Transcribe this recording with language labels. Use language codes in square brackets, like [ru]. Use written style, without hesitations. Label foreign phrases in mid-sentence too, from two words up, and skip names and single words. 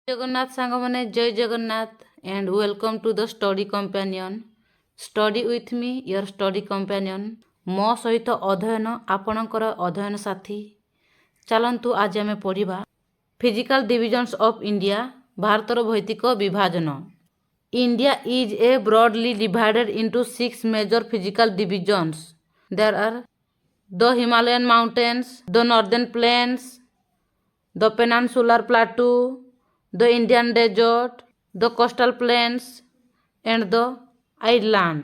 [or] ଜଗନ୍ନାଥ ସାଙ୍ଗମାନେ ଜୟ ଜଗନ୍ନାଥ [en] and welcome to the study companion. Study with me, your study companion. [or] ମୋ ସହିତ ଅଧ୍ୟୟନ ଆପଣଙ୍କର ଅଧ୍ୟୟନ ସାଥୀ। ଚାଲନ୍ତୁ ଆଜି ଆମେ ପଢ଼ିବା [en] physical divisions of India, [or] ଭାରତର ଭୌତିକ ବିଭାଜନ। [en] India is a broadly divided into 6 major physical divisions. There are the Himalayan mountains, the northern plains, the peninsular plateau, the Indian desert, the coastal plains, and the island.